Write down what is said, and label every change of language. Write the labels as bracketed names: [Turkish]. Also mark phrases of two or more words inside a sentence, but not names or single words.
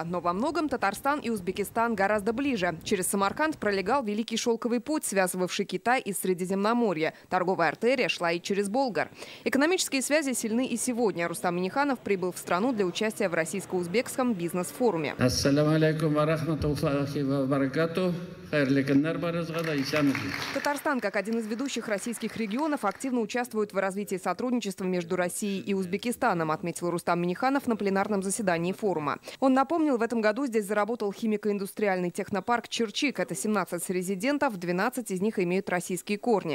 [Russian] Но во многом Татарстан и Узбекистан гораздо ближе. Через Самарканд пролегал Великий шелковый путь, связывавший Китай и Средиземноморье. Торговая артерия шла и через Болгар. Экономические связи сильны и сегодня. Рустам Минниханов прибыл в страну для участия в российско-узбекском бизнес-форуме. [Arabic] السلام عليكم ورحمة الله وبركاته. [Russian] Татарстан, как один из ведущих российских регионов, активно участвует в развитии сотрудничества между Россией и Узбекистаном, отметил Рустам Минниханов на пленарном заседании форума. Он напомнил, в этом году здесь заработал химико-индустриальный технопарк «Черчик». Это 17 резидентов, 12 из них имеют российские корни.